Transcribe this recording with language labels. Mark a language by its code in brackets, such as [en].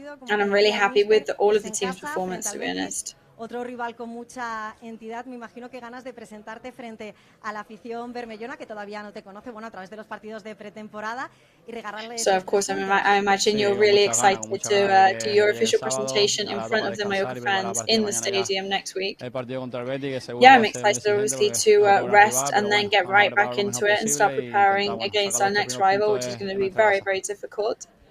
[en] And I'm really happy with all of the team's performance, to be honest. [es] Otro rival con mucha entidad, me imagino que ganas de presentarte frente a la afición bermellona que todavía no te conoce, bueno, a través de los partidos de pretemporada y regalarle. [en] So of course, I imagine you're really excited to do your official presentation in front of the Mallorca fans in the stadium next week. Yeah, I'm excited obviously to rest and then get right back into it and start preparing against our next rival, which is going to be very difficult.